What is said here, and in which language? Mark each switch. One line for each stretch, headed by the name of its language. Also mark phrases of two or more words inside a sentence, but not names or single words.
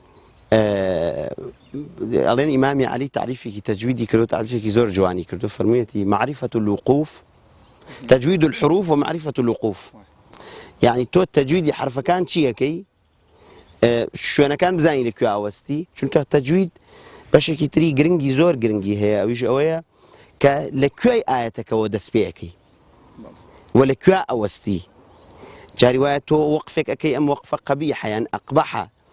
Central Kurdish: ئەڵێن ئیمامی عەلی تعریفێکی تەجویدی کردو تعریفێکی زۆر جوانی کردو فەرموویەتی
Arabic: معرفة الوقوف تەجوید الحروف و معرفة الوقوف
Central Kurdish: یعنی تۆ تەجویدی حرفەکان چیەکەی شوێنەکان بزانی لەکوێ ئاوەستی چونکە تەجوید بەشێکی تری گرنگی زۆر گرنگی هەیە ئەویش ئەوەیە کە لەکوێی ئاەتەکەەوە دەست پێەکەی و لەکوێ ئەوەستی جاری وایە تۆ وەقفێک ئەەکەی ئەم وەقفە قەبیحە یان ئەقبەحە